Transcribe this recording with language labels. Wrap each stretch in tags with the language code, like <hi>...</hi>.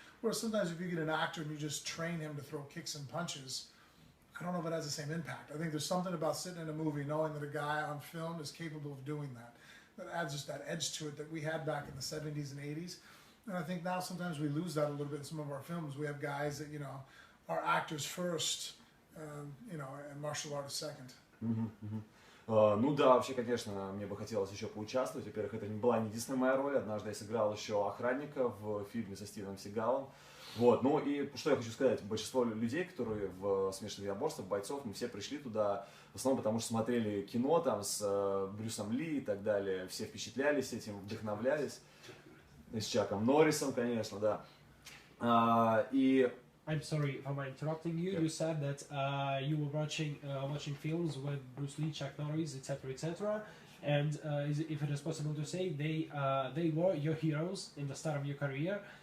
<en>Whereas sometimes if you get an actor and you just train him to throw kicks and punches, I don't know if it has the same impact. I think there's something about sitting in a movie knowing that a guy on film is capable of doing that. That adds just that edge to it that we had back in the 70s and 80s. And I think now sometimes we lose that a little bit in some of our films. We have guys that, are actors first, and martial artists second.</en> <ru>Ну да, вообще, конечно, мне бы хотелось еще поучаствовать. Во-первых, это была не единственная моя роль. Однажды я сыграл еще охранника в фильме со Стивеном Сигалом. Вот, ну и что я хочу сказать, большинство людей, которые в смешанных единоборствах, бойцов, мы все пришли туда, в основном потому что смотрели кино там с Брюсом Ли и так далее, все впечатлялись этим, вдохновлялись, и с Чаком Норрисом, конечно, да. И</ru> <en>I'm sorry if I'm interrupting you. Yeah. You said that you were watching films with Bruce Lee, Chuck Norris, etc., etc. And if it is possible to say, they were your heroes in the start of your career.</en>